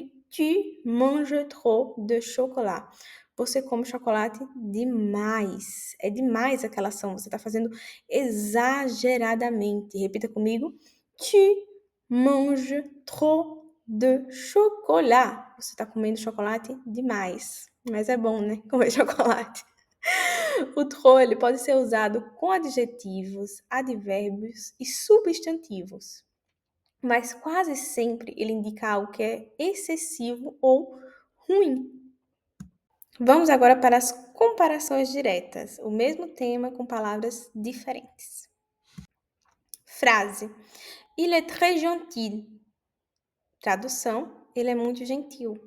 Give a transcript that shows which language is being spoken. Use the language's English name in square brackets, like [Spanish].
[French] Tu manges trop de chocolat. [Portuguese] Você come chocolate demais. É demais aquela ação. Você está fazendo exageradamente. Repita comigo. [French] Tu manges trop de chocolat. [Portuguese] Você está comendo chocolate demais. Mas é bom, né? Comer chocolate. O trop ele pode ser usado com adjetivos, advérbios e substantivos, mas quase sempre ele indica algo que é excessivo ou ruim. Vamos agora para as comparações diretas, o mesmo tema com palavras diferentes. [French] Frase: Il est très gentil. [Portuguese] Tradução: ele é muito gentil.